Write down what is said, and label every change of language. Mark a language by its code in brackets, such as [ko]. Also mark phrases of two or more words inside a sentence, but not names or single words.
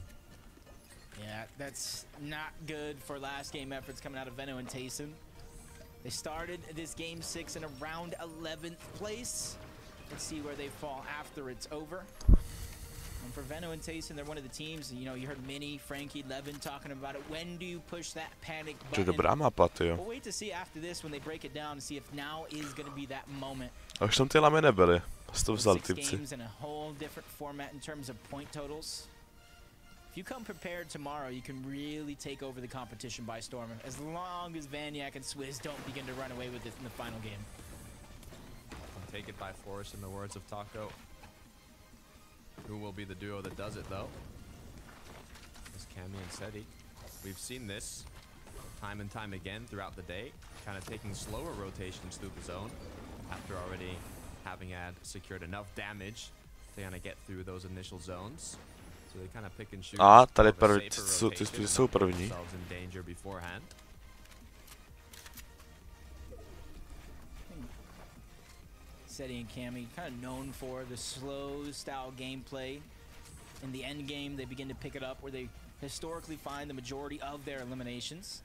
[en] Yeah, that's not good for last game efforts coming out of Veno and Tayson. They started this game 6 in around 11th place. Let's see where they fall after it's over. And for Veno and Tayson, they're one of the teams, you know, you heard Mini, Frankie, Levin talking about it. When do you push that panic button? [cs] Dobrá mapa, tyjo. [en] We'll wait to see after this when they break it down to see if now is going to be that moment. [cs] A už tam ty lamy nebyly. Z toho vzali [en] 6 [cs] typci. [en] games in a whole different format in terms of point totals. If you come prepared tomorrow, you can really take over the competition by storm, as long as Vaniac and Swizz don't begin to run away with it in the final game. Take it by force, in the words of Taco. Who will be the duo that does it, though? It's Cammy and Seti. We've seen this time and time again throughout the day, kind of taking slower rotations through the zone after already having had secured enough damage to kind of get through those initial zones. So they kind of pick and choose. [cs] A tady jsou první. [en] In danger beforehand. Seti and Cammy, kind of known for the slow style gameplay. In the end game, they begin to pick it up where they historically find the majority of their eliminations.